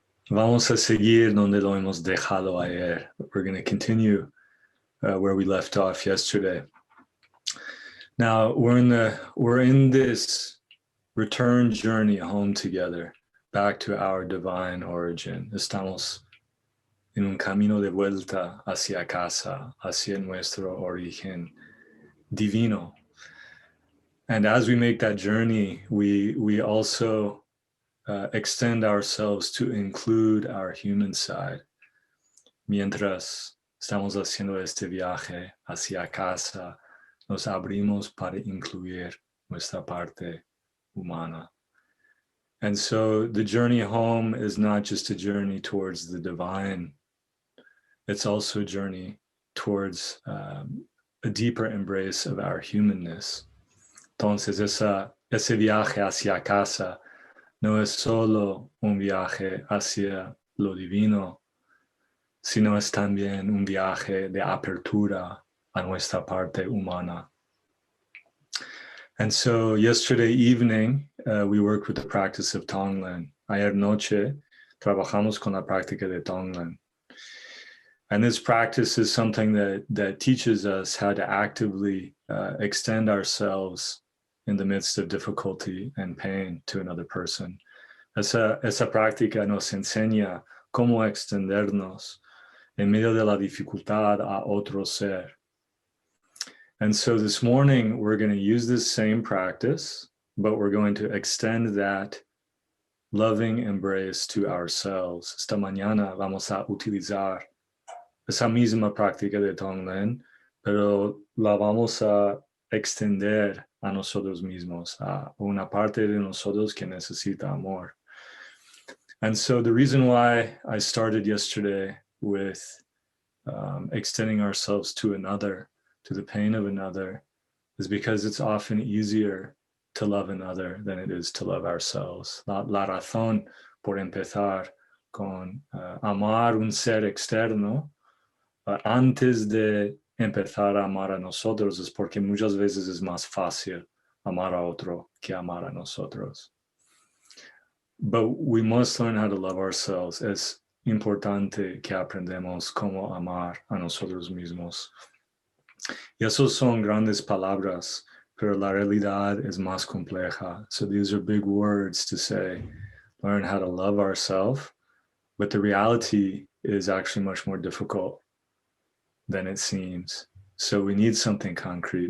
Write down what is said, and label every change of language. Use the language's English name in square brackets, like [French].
[Spanish] Vamos a seguir donde lo hemos dejado ayer. [English] We're going to continue where we left off yesterday. Now we're in this return journey home together, back to our divine origin. [Spanish] Estamos en un camino de vuelta hacia casa, hacia nuestro origen divino. [English] And as we make that journey, we also extend ourselves to include our human side. [Spanish] Mientras estamos haciendo este viaje hacia casa, nos abrimos para incluir nuestra parte humana. [English] And so the journey home is not just a journey towards the divine, it's also a journey towards a deeper embrace of our humanness. [Spanish] Entonces, ese viaje hacia casa no es solo un viaje hacia lo divino, sino es también un viaje de apertura a nuestra parte humana. [English] And so yesterday evening, we worked with the practice of tonglen. [Spanish] Ayer noche, trabajamos con la práctica de tonglen. [English] And this practice is something that teaches us how to actively extend ourselves in the midst of difficulty and pain to another person. [Spanish] Esa práctica nos enseña cómo extendernos en medio de la dificultad a otro ser. [English] And so this morning, we're going to use this same practice, but we're going to extend that loving embrace to ourselves. [Spanish] Esta mañana vamos a utilizar esa misma práctica de tonglen, pero la vamos a extender a nosotros mismos, a una parte de nosotros que necesita amor. [English] And so the reason why I started yesterday with extending ourselves to another, to the pain of another, is because it's often easier to love another than it is to love ourselves. [Spanish] La razón por empezar con amar un ser externo antes de empezar a amar a nosotros es porque muchas veces es más fácil amar a otro que amar a nosotros. [English] But we must learn how to love ourselves. [Spanish] Es importante que aprendamos cómo amar a nosotros mismos. Y esos son grandes palabras, pero la realidad es más compleja. [English] So these are big words to say, learn how to love ourselves, but the reality is actually much more difficult than it seems. So we need something concrete.